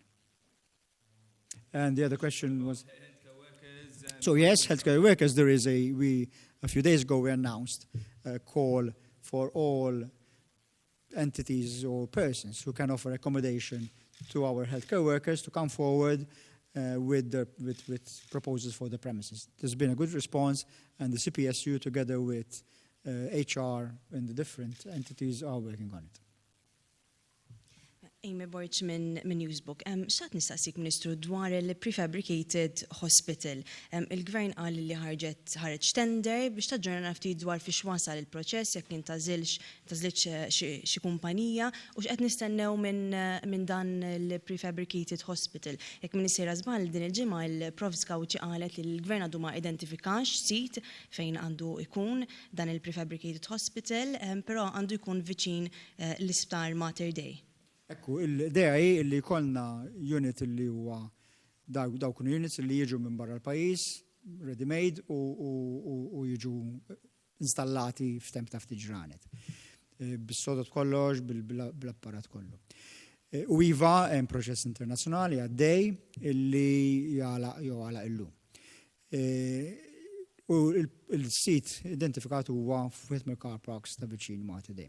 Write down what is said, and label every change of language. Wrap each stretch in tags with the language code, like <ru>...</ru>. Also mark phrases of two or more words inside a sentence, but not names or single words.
<en>And the other question was, so yes, healthcare workers, a few days ago we announced a call for all entities or persons who can offer accommodation to our healthcare workers to come forward with proposals for the premises. There's been a good response, and the CPSU together with HR and the different entities are working on it.</en> <mt>Amy Borch minn Newsbook. X'għad nistaqsik, Ministru, dwar il-</mt> <en>prefabricated hospital.</en> <mt>Il-Gvern qal li ħareġ tender biex taġġorna ftit dwar fiex wasal il-proċess jekk intażilx xi kumpanija u x'qed nistennew minn dan il-</mt> <en>prefabricated hospital.</en> <mt>Jekk min isejra żball din il-ġimgħa il-Provska qalet li l-Gvern għadu ma identifikax sit fejn għandu jkun dan il-</mt> <en>prefabricated hospital,</en> <mt>però għandu jkun viċin l-isptar Mater Dei. Ekku, il-idea hi li jkollna unit li huwa dawk units li jiġu minn barra l-pajjiż, ready-made u jiġu installati f'temp ta' ftit ġranet. Bis-sodot kollox, bil-apparat kollu. U iva hemm proċess internazzjonali għaddej illi jagħlaq illum. U il-sit identifikat huwa f'wieħed mill-</mt> <en>car parks</en> <mt>ta' viċin Mater Dei.</mt>